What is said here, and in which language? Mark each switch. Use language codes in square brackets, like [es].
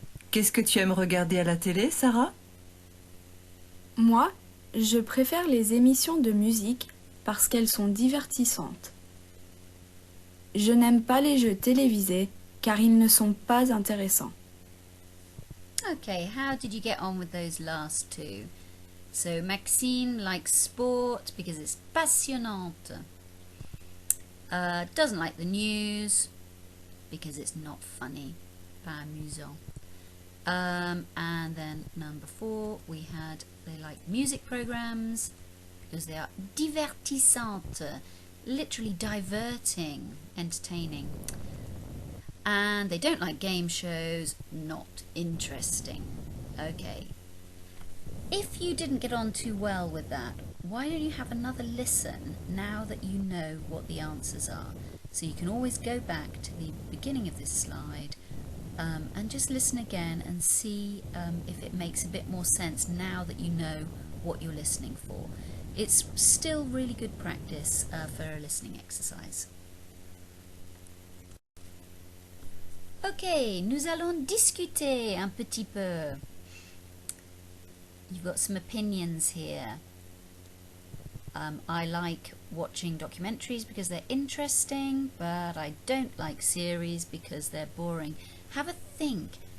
[fr] Qu'est-ce que tu aimes regarder à la télé, Sarah? Moi, je préfère les émissions de musique parce qu'elles sont divertissantes. Je n'aime pas les jeux télévisés car ils ne sont pas intéressants. [en] Okay, how did you get on with those last 2? So Maxine likes sport because it's passionnante. Doesn't like the news because it's not funny, [fr] pas amusant. [en] And then number 4, they like music programs because they are divertissantes, literally diverting, entertaining. And they don't like game shows, not interesting. Okay. If you didn't get on too well with that, why don't you have another listen now that you know what the answers are? So you can always go back to the beginning of this slide and just listen again and see if it makes a bit more sense now that you know what you're listening for. It's still really good practice for a listening exercise. [fr] Ok, nous allons discuter un petit peu. [en] You've got some opinions here. I like watching documentaries because they're interesting, but I don't like series because they're boring. Have a think.